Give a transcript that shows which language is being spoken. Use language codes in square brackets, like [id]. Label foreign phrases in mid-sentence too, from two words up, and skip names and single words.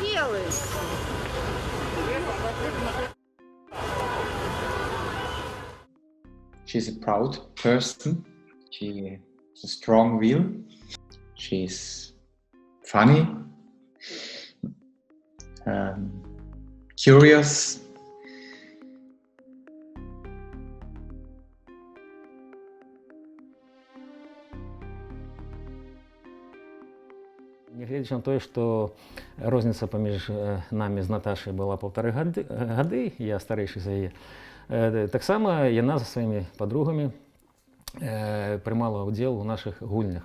[en] She's a proud person. She has a strong will. She's funny, curious. [be] Нягледзячы на тое, што розніца паміж намі з Наташай была 1,5 гады, я старэйшы за яе, таксама яна за сваімі падругамі прымала ўдзел у нашых гульнях.